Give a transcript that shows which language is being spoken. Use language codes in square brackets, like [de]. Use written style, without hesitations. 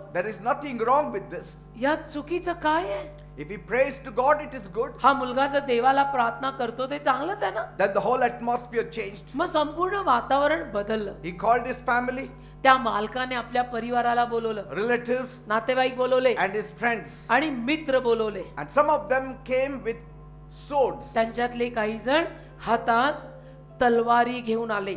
[en] there is nothing wrong with this. [mr] यात चुकीचं काय आहे? [en] If he prays to God, it is good. [mr] हा मुलगा जर देवाला प्रार्थना करतो ते चांगलंच आहे ना. [en] Then the whole atmosphere changed. [mr] मग संपूर्ण वातावरण बदललं. [en] He called his family, [mr] त्या मालकाने आपल्या परिवाराला बोलवलं, [en] relatives, [mr] नातेवाईक बोलवले [en] and his friends. [mr] आणि मित्र बोलवले. [en] And some of them came with swords. [mr] त्यांच्यातले काही जण हातात तलवारी घेऊन आले.